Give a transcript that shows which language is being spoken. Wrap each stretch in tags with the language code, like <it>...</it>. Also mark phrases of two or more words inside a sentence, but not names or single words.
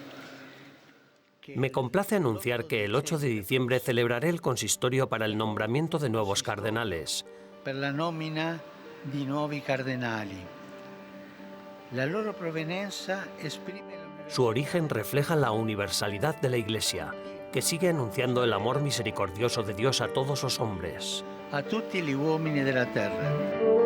<es>Me complace anunciar que el 8 de diciembre celebraré el consistorio para el nombramiento de nuevos cardenales.</es> <it>Per la nomina di nuovi cardinali. La loro provenienza esprime.</it> <es>Su origen refleja la universalidad de la Iglesia, que sigue anunciando el amor misericordioso de Dios a todos los hombres.</es> <it>A tutti gli uomini della terra.</it>